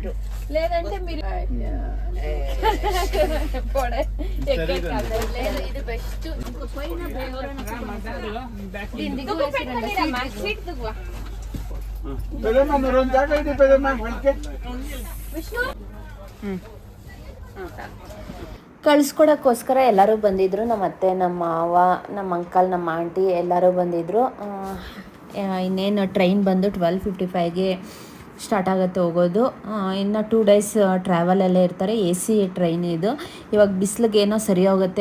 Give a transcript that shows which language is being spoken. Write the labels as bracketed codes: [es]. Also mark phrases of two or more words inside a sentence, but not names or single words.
[te] లేదంటే మీరు లేదు ఇది బెస్ట్. పెద్దమ్మ రెండు దాకా అయితే పెద్దమ్మ [kn] విష్ణు ಕಳಿಸ್ಕೊಡೋಕ್ಕೋಸ್ಕರ ಎಲ್ಲರೂ ಬಂದಿದ್ದರು. ನಮ್ಮ ಅತ್ತೆ, ನಮ್ಮ ಮಾವ, ನಮ್ಮ ಅಂಕಲ್, ನಮ್ಮ ಆಂಟಿ ಎಲ್ಲರೂ ಬಂದಿದ್ದರು. ಇನ್ನೇನು ಟ್ರೈನ್ ಬಂದು 12:55ಗೆ ಸ್ಟಾರ್ಟ್ ಆಗುತ್ತೆ ಹೋಗೋದು. ಇನ್ನು 2 days ಟ್ರಾವೆಲಲ್ಲೇ ಇರ್ತಾರೆ. AC ಟ್ರೈನ್ ಇದು. ಇವಾಗ ಬಿಸಿಲಿಗೆ ಏನೋ ಸರಿ ಹೋಗುತ್ತೆ.